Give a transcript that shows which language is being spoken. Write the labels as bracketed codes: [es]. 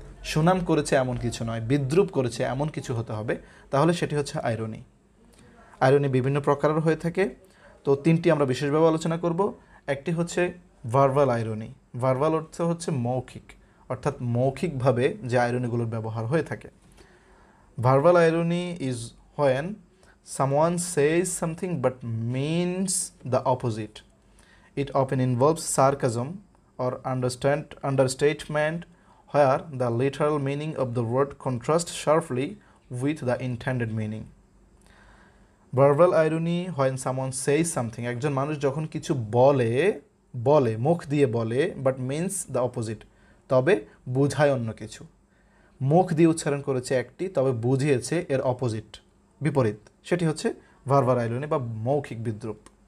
[bn] সুনাম করেছে এমন কিছু নয়, বিদ্রূপ করেছে এমন কিছু হতে হবে, তাহলে সেটি হচ্ছে আইরনি। আইরনি বিভিন্ন প্রকারের হয়ে থাকে, তো তিনটি আমরা বিশেষভাবে আলোচনা করব। একটি হচ্ছে ভার্বাল আইরনি। ভার্বাল অর্থ হচ্ছে মৌখিক, অর্থাৎ মৌখিকভাবে যে আইরনিগুলোর ব্যবহার হয়ে থাকে। [en] Verbal irony is when someone says something but means the opposite. It often involves sarcasm or understatement, where the literal meaning of the word contrasts sharply with the intended meaning. Verbal irony, when someone says something, [bn] একজন মানুষ যখন কিছু বলে মুখ দিয়ে বলে, [en] but means the opposite, [bn] তবে বুঝায় অন্য কিছু। মুখ দিয়ে উচ্চারণ করেছে একটি, তবে বুঝিয়েছে এর অপোজিট, বিপরীত, সেটি হচ্ছে ভার্বাল আইরনি বা মৌখিক বিদ্রূপ।